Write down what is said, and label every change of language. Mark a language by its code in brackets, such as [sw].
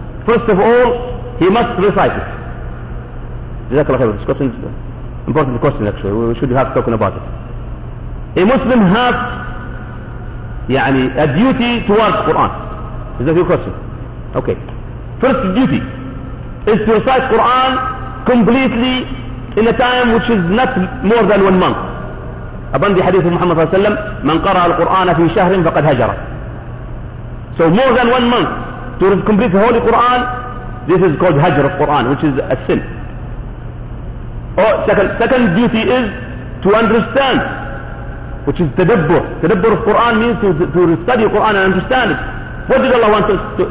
[en] First of all, he must recite it. JazakAllah khair. This question is important question actually. We should have spoken about it. A Muslim has يعني, a duty towards Quran. Is that your question? Okay. First duty is to recite Quran completely in a time which is not more than 1 month. [ar] أبن ذي حديث محمد صلى الله عليه وسلم من قرأ القرآن في شهر فقد هجر. [en] So more than 1 month to complete the Holy Quran, this is called هجر القرآن, which is a sin. Oh, second duty is to understand, which is تدبر. تدبر of Quran means to study Quran and understand it. What did Allah want us to?